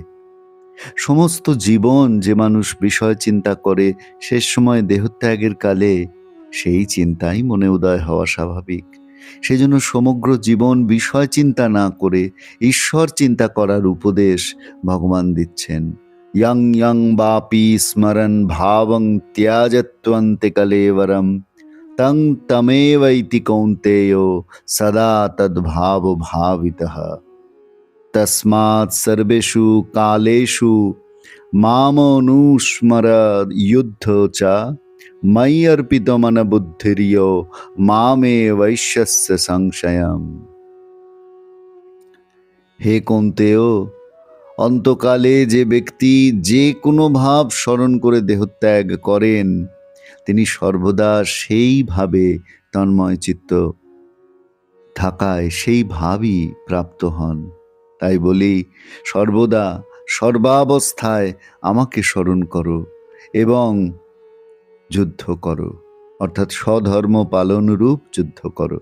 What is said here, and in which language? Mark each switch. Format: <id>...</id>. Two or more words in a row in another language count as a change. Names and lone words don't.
<bn>সমস্ত জীবন যে মানুষ বিষয় চিন্তা করে, শেষ সময় দেহত্যাগের কালে সেই চিন্তাই মনে উদয় হওয়া স্বাভাবিক। সেজন্য সমগ্র জীবন বিষয় চিন্তা না করে ঈশ্বর চিন্তা করার উপদেশ ভগবান দিচ্ছেন।</bn> <sa>ইয়ং ইয়ং বাপি স্মরণ ভাবং ত্যাজত্বন্তে কলেবরম তং তমেবৈতি কৌন্তেয় সদা তদ্ভাব ভাবিতঃ তস্মাৎ সর্বেষু কালেষু মামনুস্মরৎ যুদ্ধ চ ময়ি অর্পিতমন বুদ্ধির্যো মামে বৈশ্যস্য সংশয়ম।</sa> <bn>হে কৌন্তেয়, অন্তকালে যে ব্যক্তি যে কোনো ভাব স্মরণ করে দেহত্যাগ করেন, তিনি সর্বদা সেইভাবে তন্ময় চিত্ত থাকায় সেই ভাবই প্রাপ্ত হন। তাই বলি, সর্বদা সর্বাবস্থায় আমাকে স্মরণ করো এবং যুদ্ধ করো, অর্থাৎ স্বধর্ম পালন রূপ যুদ্ধ করো।</bn>